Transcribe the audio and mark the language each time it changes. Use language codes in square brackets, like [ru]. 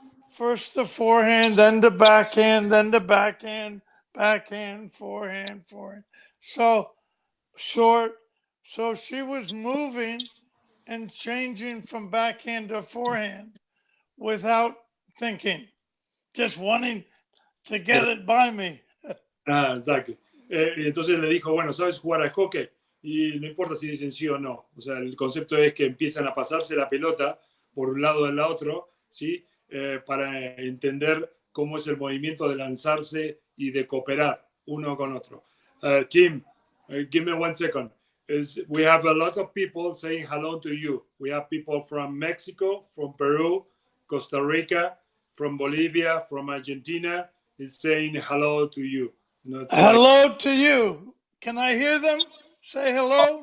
[en] First the forehand, then the backhand, then the backhand, backhand, forehand, forehand. So short. So she was moving and changing from backhand to forehand without thinking, just wanting to get it by me. [es] Exacto. Entonces le dijo, bueno, ¿sabes jugar al hockey? Y no importa si dicen sí o no. O sea, el concepto es que empiezan a pasarse la pelota por un lado del otro, ¿sí? Para entender cómo es el movimiento de lanzarse y de cooperar uno con otro. [en] Tim, give me 1 second. We have a lot of people saying hello to you. We have people from Mexico, from Peru, Costa Rica, from Bolivia, from Argentina, is saying hello to you. Hello to you. Can I hear them say hello?